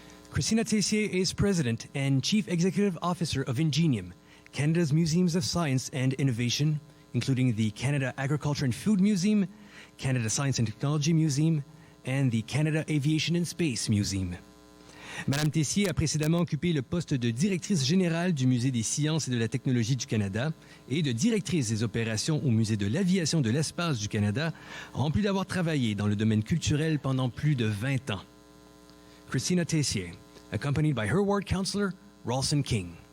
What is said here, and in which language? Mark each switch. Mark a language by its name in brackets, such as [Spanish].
[English] Christina Tessier is President and Chief Executive Officer of Ingenium, Canada's Museums of Science and Innovation, including the Canada Agriculture and Food Museum, Canada Science and Technology Museum, and the Canada Aviation and Space Museum. [French] Madame Tessier a précédemment occupé le poste de directrice générale du Musée des sciences et de la technologie du Canada et de directrice des opérations au Musée de l'aviation de l'espace du Canada, en plus d'avoir travaillé dans le domaine culturel pendant plus de 20 ans. [English] Christina Tessier, accompanied by her ward councillor, Ralston King.